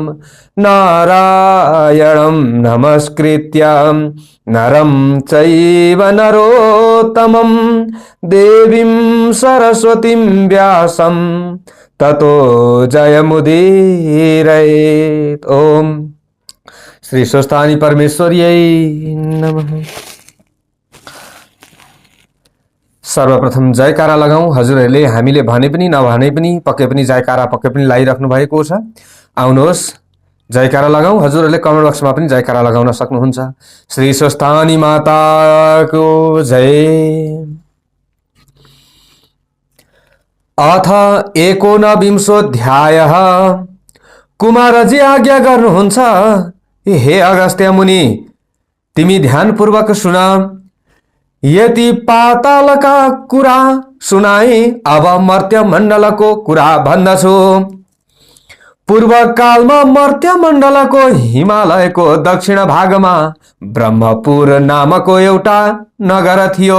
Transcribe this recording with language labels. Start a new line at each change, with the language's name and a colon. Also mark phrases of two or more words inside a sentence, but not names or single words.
Sanskrit: नारायणं नमस्कृत्य नरं चैव नरोत्तमं देवीं सरस्वतीं व्यासं ततो जयमुदीरयेत्। ओम श्री स्वस्थानी परमेश्वर्यै नमः।
Nepali: सर्वप्रथम जयकारा लगाऊ। हजुरहरूले हामीले भने पनि नभने पनि पक्कै पनि जयकारा पक्कै पनि लगाइराख्नु भएको छ। आउनुहोस् जयकारा लगाऊ। हजुरहरूले
English: comment boxमा
Nepali: पनि जयकारा लगाउन सक्नुहुन्छ। श्री स्वस्थानी माताको जय।
Sanskrit: अथ 19विंशोऽध्यायः।
Nepali: कुमारजी आज्ञा गर्नुहुन्छ। हे अगस्त्य मुनि, तिमी ध्यानपूर्वक सुन। यति पातालका कुरा सुनाए, अब मर्त्य मण्डलको कुरा भन्दछु। पूर्व कालमा मर्त्य मण्डलको हिमालयको दक्षिण भागमा ब्रह्मपुर नामको एउटा नगर थियो।